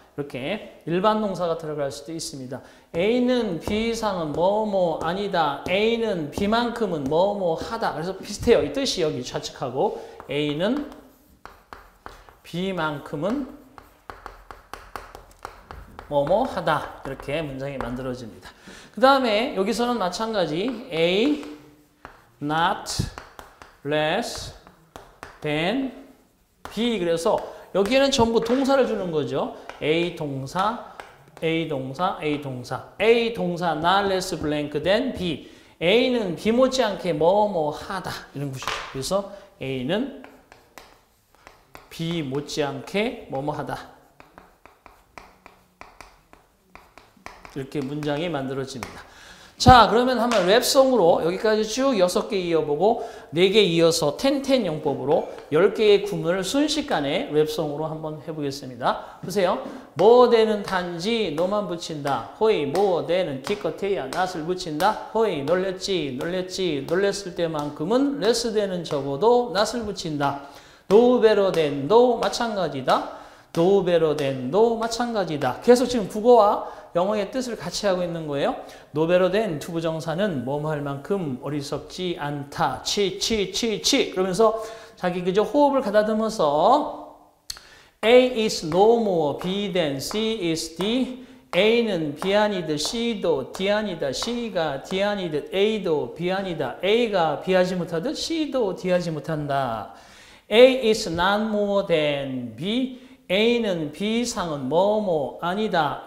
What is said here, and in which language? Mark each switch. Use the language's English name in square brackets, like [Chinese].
[Korean] 이렇게 일반 동사가 들어갈 수도 있습니다. A는 B 이상은 뭐뭐 아니다. A는 B만큼은 뭐뭐 하다. 그래서 비슷해요. 이 뜻이 여기 좌측하고 A는 B만큼은 뭐뭐 하다. 이렇게 문장이 만들어집니다. 그 다음에 여기서는 마찬가지 [English] A not less than B. [Korean] 그래서 여기에는 전부 동사를 주는 거죠. A 동사, A 동사, A 동사. [English] A 동사 not less blank than B. [Korean] A는 B 못지않게 뭐뭐 하다. 이런 것이죠. 그래서 A는 B 못지않게 뭐뭐 하다. 이렇게 문장이 만들어집니다. 자, 그러면 한번 랩송으로 여기까지 쭉 6개 이어보고 4개 이어서 10-10 용법으로 10개의 구문을 순식간에 랩송으로 한번 해보겠습니다. 보세요. 뭐 되는 단지 너만 붙인다. 호이 뭐 되는 기껏해야 낫을 붙인다. 호이 놀랬지 놀랬을 때만큼은 레스 되는 적어도 낫을 붙인다. [English] no better than [Korean] 도 마찬가지다. no better than도 마찬가지다. 계속 지금 국어와 영어의 뜻을 같이 하고 있는 거예요. no better than 투부정사는 뭐뭐 할 만큼 어리석지 않다. 치. 그러면서 자기 그저 호흡을 가다듬어서 [English] A is no more B than C is D. [Korean] A는 B 아니듯 C도 D 아니다. C가 D 아니듯 A도 B 아니다. A가 B 하지 못하듯 C도 D 하지 못한다. [English] A is not more than B. [Korean] A는 B 이상은 뭐뭐 아니다.